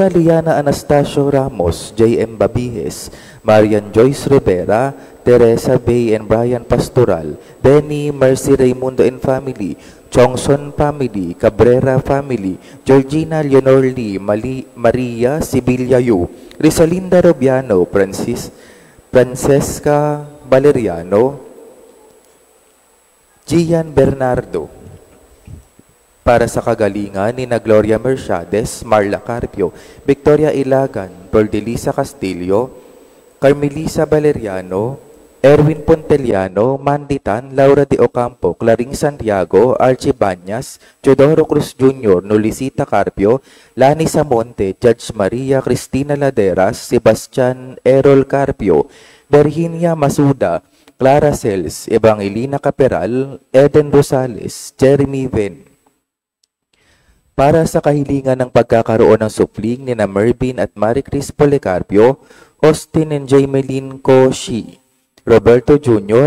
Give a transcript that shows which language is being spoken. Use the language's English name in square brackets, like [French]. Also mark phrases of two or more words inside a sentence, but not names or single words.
[Filipino] Liana Anastasio Ramos, J.M. Babihes, Marian Joyce Rivera, Teresa Bay and Brian Pastoral, Denny Mercy Raimundo [English] and family, [Filipino] Chongson family, Cabrera family, Georgina Leonor Lee, Maria Sibilia Yu, Rizalinda Robiano, Francesca Valeriano, Gian Bernardo. Para sa kagalingan ni na Gloria Mercedes, Marla Carpio, Victoria Ilagan, Bordelisa Castillo, Carmelisa Valeriano, Erwin Ponteliano, Manditan, Laura de Ocampo, Claring Santiago, Archie Banyas, Teodoro Cruz Jr., Nolisita Carpio, Lani Samonte, Judge Maria Cristina Laderas, Sebastian Errol Carpio, Virginia Masuda, Clara Cels, Evangelina Caperal, Eden Rosales, Jeremy Ven. Para sa kahilingan ng pagkakaroon ng supling ni na Mervin at Marie Chris Policarpio, Austin and Jameline Coshi, Roberto Jr.